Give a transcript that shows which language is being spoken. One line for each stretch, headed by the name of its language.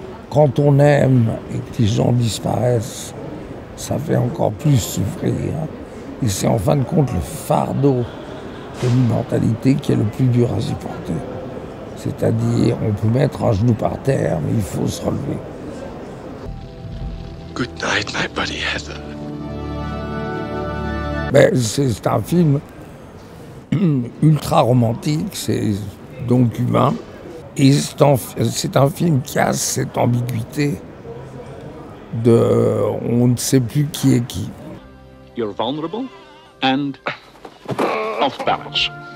French: Quand on aime et que les gens disparaissent, ça fait encore plus souffrir. Et c'est en fin de compte le fardeau de l'immortalité qui est le plus dur à supporter. C'est-à-dire, on peut mettre un genou par terre, mais il faut se relever.
English: Good night, my buddy Heather.
French: Ben, c'est un film ultra romantique, c'est donc humain. Et c'est un film qui a cette ambiguïté de on ne sait plus qui est qui.
English: You're vulnerable and off balance.